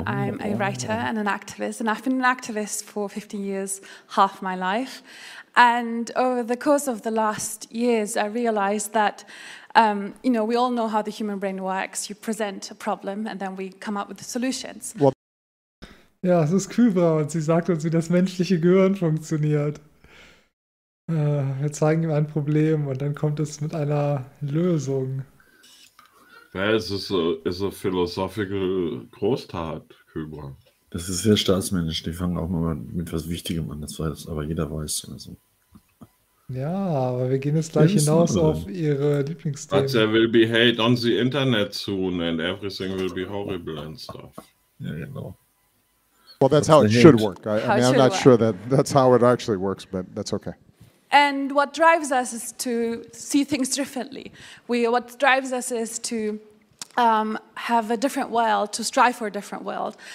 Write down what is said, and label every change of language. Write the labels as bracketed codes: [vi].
[en] I'm a writer and an activist, and I've been an activist for 15 years, half my life. And over the course of the last years, I realized that, you know, we all know how the human brain works. You present a problem, and then we come up with the solutions. [de] Ja, es ist Kubra, und sie sagt uns, wie das menschliche Gehirn funktioniert. Wir zeigen ihm ein Problem, und dann kommt es mit einer Lösung. Es ist eine philosophische Großtat, Kübra. Das ist sehr staatsmännisch. Die fangen auch mal mit was Wichtigem an. Das weiß aber jeder weiß. Also. Ja, aber wir gehen jetzt gleich hinaus auf ihre Lieblingsthemen. [en] But there will be hate on the internet soon and everything will be horrible and stuff. [de] Ja, genau. [en] Well, that's how it should work. I'm not sure that's how it actually works, but that's okay. And what drives us is to see things differently. What drives us is to have a different world, to strive for a different world.